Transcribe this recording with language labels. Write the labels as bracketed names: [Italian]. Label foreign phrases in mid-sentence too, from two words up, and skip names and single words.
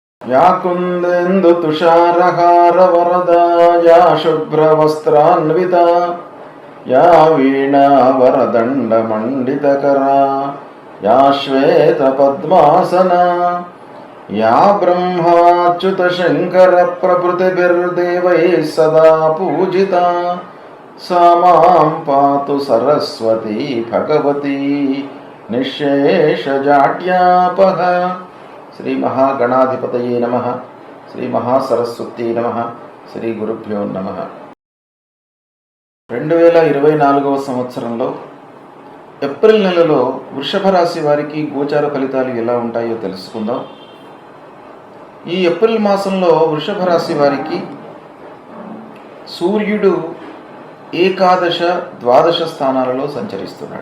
[Sanskrit] या कुन्देन्दु तुषारहार वरदा या शुभ्रवस्त्रान्विता या वीणा वरदण्ड मण्डितकरा या श्वेतपद्मासना या ब्रह्माच्युत शङ्कर प्रभृतिभिर्देवैः सदा पूजिता सा मां पातु सरस्वती भगवती निःशेषजाड्यापः। श्री महागणाधिपतये नमः। श्री महासरस्वती नमः। శ్రీ గురుభ్యో నమః। [Telugu] 2024వ సంవత్సరంలో ఏప్రిల్ నెలలో వృషభ రాశి వారికి గోచార ఫలితాలు ఎలా ఉంటాయో తెలుసుకుందాం। ఈ ఏప్రిల్ మాసంలో వృషభ రాశి వారికి సూర్యుడు ఏకాదశ ద్వాదశ స్థానాలలో సంచరిస్తున్నాడు।